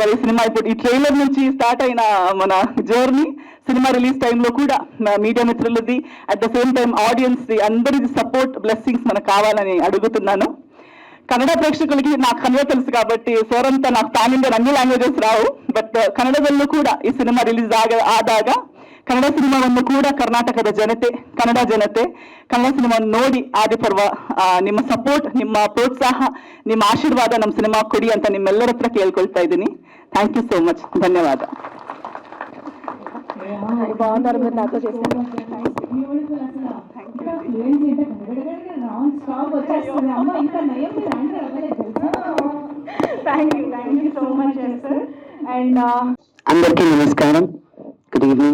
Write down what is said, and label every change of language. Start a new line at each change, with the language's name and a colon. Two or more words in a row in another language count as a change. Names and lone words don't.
Telugu: ఈ సినిమా ఇప్పుడు ఈ ట్రైలర్ నుంచి స్టార్ట్ అయిన మన జర్నీ సినిమా రిలీజ్ టైంలో కూడా మీడియా మిత్రులది,
English: at the same time
Telugu: ఆడియన్స్ అందరిది సపోర్ట్, బ్లెస్సింగ్స్ మనకు కావాలని అడుగుతున్నాను. కన్నడ ప్రేక్షకులకి నాకు కన్నడ తెలుసు కాబట్టి సార్ అంతా నాకు
English: pan Indian
Telugu: ಅన్ని లాంగ్వేజెస్ రావు,
Kannada: ಬಟ್ ಕನ್ನಡದಲ್ಲೂ ಕೂಡ ಈ ಸಿನಿಮಾ ರಿಲೀಸ್ ಆದಾಗ ಕನ್ನಡ ಸಿನಿಮಾವನ್ನು ಕೂಡ ಕರ್ನಾಟಕದ ಜನತೆ, ಕನ್ನಡ ಜನತೆ ಕನ್ನಡ ಸಿನಿಮಾವನ್ನು ನೋಡಿ ಆದಿಪರ್ವ ನಿಮ್ಮ ಸಪೋರ್ಟ್, ನಿಮ್ಮ ಪ್ರೋತ್ಸಾಹ, ನಿಮ್ಮ ಆಶೀರ್ವಾದ ನಮ್ಮ ಸಿನಿಮಾ ಕೊಡಿ ಅಂತ ನಿಮ್ಮೆಲ್ಲರ ಹತ್ರ ಕೇಳ್ಕೊಳ್ತಾ ಇದ್ದೀನಿ.
English: thank you so much, ಧನ್ಯವಾದ.
Telugu: బాగున్నారు మీరు నాతో చేశారు. అందరికీ నమస్కారం,
English: good evening.